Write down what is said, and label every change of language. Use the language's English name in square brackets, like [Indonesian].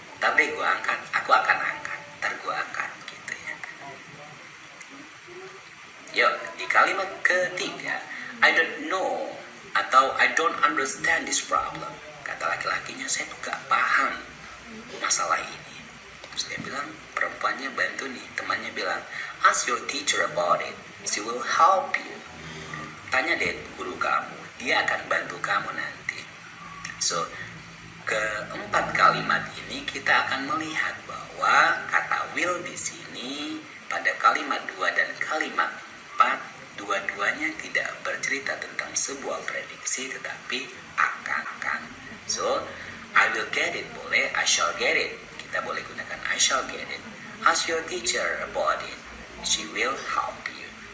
[Indonesian] Tapi gue angkat, aku akan angkat. Ntar gue angkat gitu ya. Yuk di kalimat ketiga, [English] I don't know [Indonesian] atau [English] I don't understand this problem. [Indonesian] Kata laki-lakinya, saya tuh gak paham masalah ini. Terus dia bilang, perempuannya bantu nih, temannya bilang, [English] ask your teacher about it, she will help you. [Indonesian] Tanya deh guru kamu, dia akan bantu kamu nanti. So keempat kalimat ini kita akan melihat bahwa kata will di sini pada kalimat 2 dan kalimat 4 dua-duanya tidak bercerita tentang sebuah prediksi tetapi akan. [English] So I will get it [Indonesian] boleh, [English] I shall get it. [Indonesian] Kita boleh gunakan [English] I shall get it. Ask your teacher about it, she will help you.